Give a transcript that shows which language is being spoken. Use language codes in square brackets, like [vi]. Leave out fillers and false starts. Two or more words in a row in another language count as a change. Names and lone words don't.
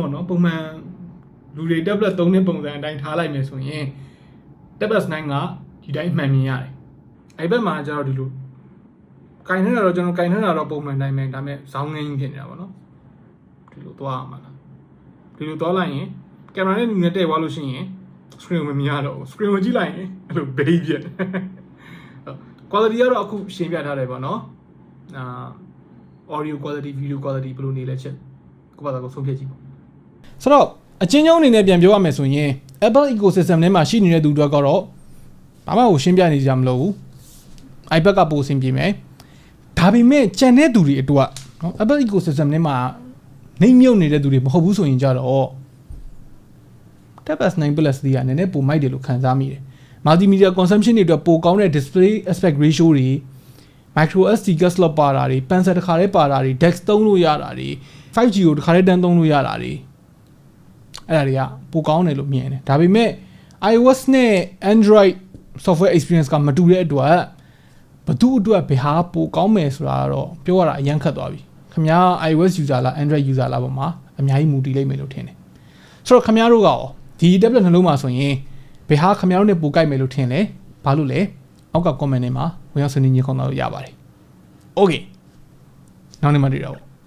[my] ပေါ့နော်ပုံမှန်လူတွေ tablet သုံးတဲ့ပုံစံအတိုင်းထားလိုက်မယ်ဆိုရင် Tab S9 ကဒီတိုင်းမှန်မြင်ရတယ် iPad မှာကျတော့ဒီလိုကင်နေတာတော့ကျွန်တော်ကင်နေတာတော့ပုံမှန်တိုင်းပဲဒါပေမဲ့ဇောင်းငင်းဖြစ်နေတာပေါ့နော်ဒီလိုသွားအောင်ပါလားဒီလိုသွားလိုက်ရင်ကင်မရာနဲ့ငတဲ့သွားလို့ရှိရင် screen ကိုမမြင်ရတော့ဘူး screen ကိုကြည့်လိုက်ရင်အဲ့လိုဘေးပြက် quality ကတော့အခုရှင်းပြထားတယ်ပေါ့နော် [en] audio quality video quality [my] ဘယ်လိုနေလဲချက်ကိုပါတော့ဆုံးဖြတ်ကြည့်ပေါ့ဆိုတော့အချင်းချင်းအနေနဲ့ပြန်ပြောရမယ်ဆိုရင် [en] Apple ecosystem [my] ထဲမှာရှိနေတဲ့သူတွေကတော့ဘာမှကိုရှင်းပြနေကြမလို့ဘူး iPad ကပိုအဆင်ပြေမယ်ဒါပေမဲ့ကျန် တဲ့သူတွေအတွက်နော် [en] Apple ecosystem [my] ထဲမှာနေမြုပ်နေတဲ့သူတွေမဟုတ်ဘူးဆိုရင်ကြတော့ Tab S9 Plus တွေကနည်းနည်းပိုမိုက်တယ်လို့ခံစားမိတယ် [en] multimedia consumption [my] တွေအတွက်ပိုကောင်းတဲ့ display [en] aspect ratio [my] တွေ [en] micro SD card slot [my] ပါတာတွေ pencil တစ်ခါလေးပါတာတွေ desk သုံးလို့ရတာတွေ 5G ကိုတစ်ခါလေးတန်းသုံးလို့ရတာ တွေအဲ့ဒါတွေကပိုကောင်းတယ်လို့မြင်တယ်ဒါပေမဲ့ iOS နဲ့ [en] Android software experience [my] ကမတူတဲ့အတွက်ဘသူ့အတွက်ဘယ်ဟာပိုကောင်းမယ်ဆိုတာတော့ပြောရတာအရင်ခက်သွားပြီခင်ဗျား [en] iOS user [my] လား [en] Android user [my] လားပေါ့မှာအများကြီးမူတည်လိမ့်မယ်လို့ထင်တယ်ဆိုတော့ခင်ဗျားတို့ကရောဒီ tablet နှလုံးမှာဆိုရင်ဘယ်ဟာခင်ဗျားတို့နဲ့ပိုကြိုက်မယ်လို့ထင်လဲဘာလို့လဲအောက်က comment ထဲမှာဝင်ရောက်ဆွေးနွေးညှိနှိုင်းလို့ရပါတယ် Okay နောက်နေ့မှတွေ့တော့